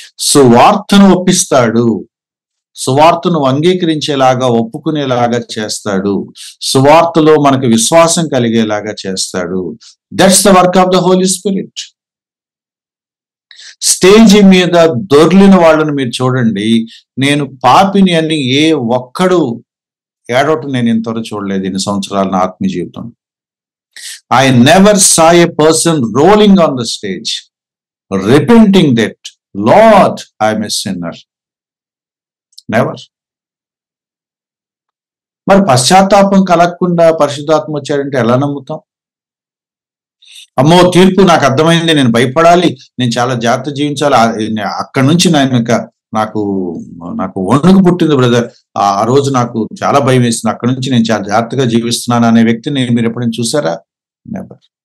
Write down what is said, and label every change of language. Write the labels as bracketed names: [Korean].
[Telugu] సువార్తను ఒప్పిస్తాడు, సువార్తను అంగీకరించేలాగా ఒప్పుకునేలాగా చేస్తాడు, సువార్తలో మనకు విశ్వాసం కలిగేలాగా చేస్తాడు. [English] That's the work of the holy spirit. [Telugu] Stage మీద దొర్లిన వాళ్ళని మీరు చూడండి, నేను పాపిని అని ఏ ఒక్కడు ఏడవటం నేను ఇంతవరకు చూడలేదు ఇన్ని సంవత్సరాల నా ఆత్మీయ జీవితం. [English] I never saw a person rolling on the stage, repenting that, Lord, I am a sinner. Never. [Telugu] మరి పశ్చాత్తాపం కలగకుండా పరిశుద్ధాత్మ వచ్చాడంటే ఎలా నమ్ముతాం? అమ్మో తీర్పు నాకు అర్థమైంది, నేను భయపడాలి, నేను చాలా జాగ్రత్త జీవించాలి, అక్కడి నుంచి నాకు వణుకు పుట్టింది బ్రదర్, ఆ రోజు నాకు చాలా భయం వేసింది, అక్కడి నుంచి నేను చాలా జాగ్రత్తగా జీవిస్తున్నాను అనే వ్యక్తిని మీరు ఎప్పుడైనా చూసారా? నెవర్.